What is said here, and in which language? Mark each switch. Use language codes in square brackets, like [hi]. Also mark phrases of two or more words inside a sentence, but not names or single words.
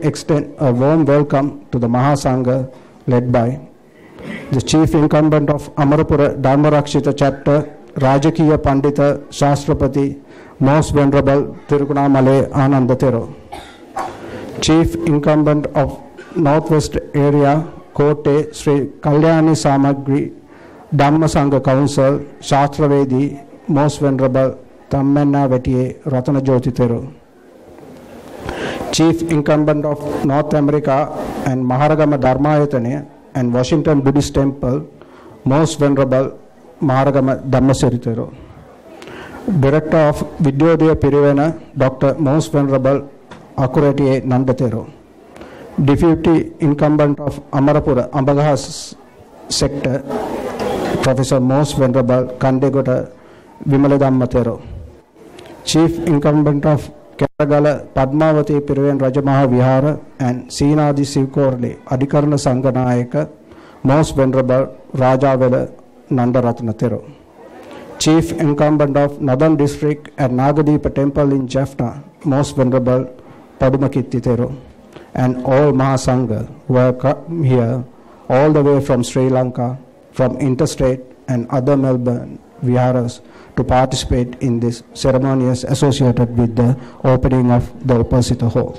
[en] extend a warm welcome to the Mahasangha led by the Chief Incumbent of Amarapura Dharma Rakshita Chapter, Rajakiya Pandita Shastrapati, Most Venerable Tirukunamale Ananda Thero, Chief Incumbent of Northwest Area, Kote Sri Kalyani Samagri Dhamma Sangha Council, Shastravedi, Most Venerable Tammenna Vetiye Ratana Jyoti Thero, Chief Incumbent of North America and Maharagama Dharmayatane and Washington Buddhist Temple, Most Venerable Maharagama Dhammasiri Thero, Director of Vidyodaya Pirivena, Dr. Most Venerable Akuratiye Nanda Thero, Deputy Incumbent of Amarapura Ambagahas Sector, Professor Most Venerable Kandegota Vimaladhamma Thero, Chief Incumbent of Kerala Padmavati Piriven Rajamaha Vihara and Seenadi Sivkorli Adikarana Sanganayaka, Most Venerable Rajavela Nandaratna Thero, Chief Incumbent of Northern District at Nagadeepa Temple in Jaffna, Most Venerable Padumakitti Thero, and all Mahasangha who have come here all the way from Sri Lanka, from interstate and other Melbourne Viharas to participate in this ceremonies associated with the opening of the Upositha Hall.